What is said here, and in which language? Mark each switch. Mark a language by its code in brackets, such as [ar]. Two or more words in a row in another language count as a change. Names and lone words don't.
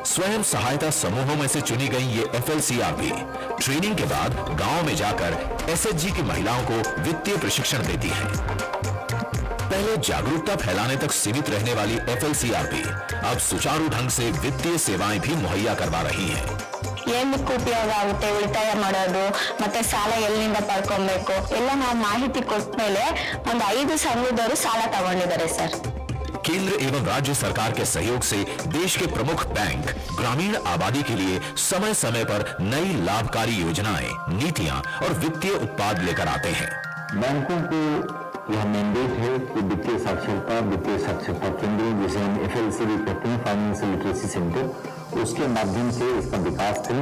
[hi] स्वयं सहायता समूहों में से चुनी गई ये FLCRP ट्रेनिंग के बाद गांव में जाकर SHG की महिलाओं को वित्तीय प्रशिक्षण देती है। पहले जागरूकता फैलाने तक सीमित रहने वाली FLCRP अब सुचारू ढंग से वित्तीय सेवाएं भी मुहैया करवा रही है। [kn] ಏನಕ್ಕೆ ಉಪಯೋಗ ಆಗುತ್ತೆ, ಉಳಿತಾಯ ಮಾಡೋದು ಮತ್ತೆ ಸಾಲ ಎಲ್ಲಿಂದ ಪಡ್ಕೊಬೇಕು ಎಲ್ಲ ನಾವು ಮಾಹಿತಿ ಕೊಟ್ಟ ಮೇಲೆ ಒಂದು 5 ಸಂಘದವರು ಸಾಲ ತಗೊಂಡಿದ್ದಾರೆ ಸರ್। [hi] केंद्र एवं राज्य सरकार के सहयोग से देश के प्रमुख बैंक ग्रामीण आबादी के लिए समय समय पर नई लाभकारी योजनाएं, नीतियां और वित्तीय उत्पाद लेकर आते हैं। बैंकों को यह मैंडेट है कि वित्तीय साक्षरता केंद्र जिसे हम FLC भी कहते हैं, [en] Financial Literacy Centre, [hi] उसके माध्यम से इसका विकास करें।